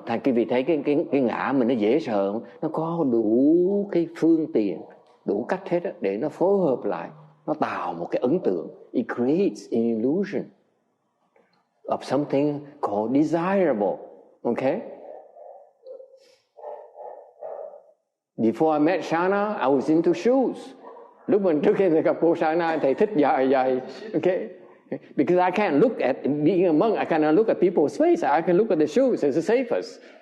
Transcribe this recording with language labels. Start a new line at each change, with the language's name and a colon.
Vietnamese: Thầy quý vị thấy cái ngã mình nó dễ sợ không? Nó có đủ cái phương tiện, đủ cách hết á, để nó phối hợp lại, nó tạo một cái ấn tượng.
English: It creates an illusion of something called desirable. Okay? Before I met Shana, I was into shoes.
Vietnamese: Lúc mình trước khi gặp cô Shana, thầy thích giày.
English: Okay? Because I can't look at, being a monk, I cannot look at people's face. I can look at the shoes, it's the safest.